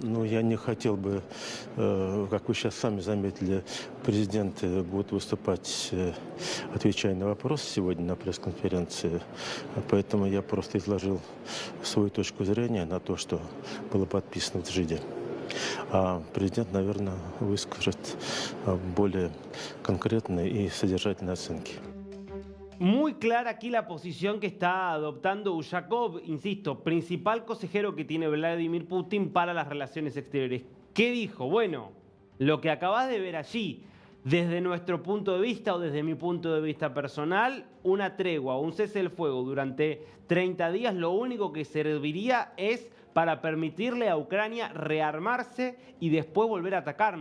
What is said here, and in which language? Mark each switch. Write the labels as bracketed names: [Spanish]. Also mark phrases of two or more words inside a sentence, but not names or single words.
[Russian] Ну, я не хотел бы, как вы сейчас сами заметили, президент будет выступать, отвечая на вопросы сегодня на пресс-конференции. Поэтому я просто изложил свою точку зрения на то, что было подписано в Джиде. А президент, наверное, выскажет более конкретные и содержательные оценки. [Spanish] Muy clara aquí la posición que está adoptando Ushakov, insisto, principal consejero que tiene Vladimir Putin para las relaciones exteriores. ¿Qué dijo? Bueno, lo que acabas de ver allí, desde nuestro punto de vista o desde mi punto de vista personal, una tregua o un cese del fuego durante 30 días, lo único que serviría es para permitirle a Ucrania rearmarse y después volver a atacar.